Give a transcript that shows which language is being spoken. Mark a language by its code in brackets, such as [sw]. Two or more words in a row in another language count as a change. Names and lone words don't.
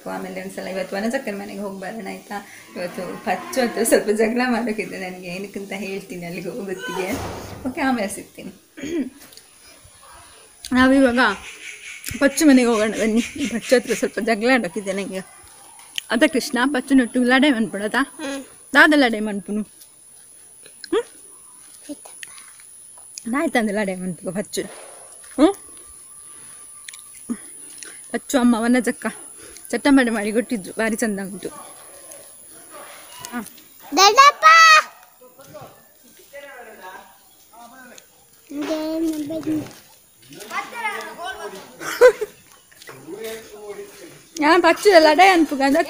[kn] ಆಮೇಲೆ ಒಂದು ಸಲ ಇವತ್ತು ವನಜಕ್ಕನ ಮನೆಗೆ ಹೋಗಿ ಬರೋಣ ಆಯಿತಾ? ಇವತ್ತು ಪಚ್ಚು ಹತ್ರ ಸ್ವಲ್ಪ ಜಗಳ ಮಾಡೋಕ್ಕಿದೆ ನನಗೆ, ಏನಕ್ಕಂತ ಹೇಳ್ತೀನಿ ಅಲ್ಲಿಗೆ ಹೋಗೋತ್ತಿಗೆ. ಓಕೆ, ಆಮೇಲೆ ಸಿಗ್ತೀನಿ. ನಾವಿವಾಗ ಪಚ್ಚು ಮನೆಗೆ ಹೋಗೋಣ ಬನ್ನಿ. ಪಚ್ಚು ಹತ್ರ ಸ್ವಲ್ಪ ಜಗಳ ಆಡೋಕ್ಕಿದೆ ನನಗೆ. [tcy] ಅದ ಕೃಷ್ಣ ಪಚ್ಚು ನೊಟ್ಟು ಲಡೈ ಮನ್ಪಡೋದಾ? ದಾದ ಲಡೈ ಮನ್ಪುನು ಆಯ್ತಂದ್ರೆ ಲಡೈ ಮನ್ಪು ಪಚ್ಚು. [kn] ಪಚ್ಚು ಅಮ್ಮ ವನಜಕ್ಕ ಚಟ್ಟಂಬಡೆ ಮಾಡಿ ಕೊಟ್ಟಿದ್ರು, ಭಾರಿ ಚಂದ ಉಂಟು. [tcy] ಪಚ್ಚು ಲಡೈ ಅನ್ಪುಗ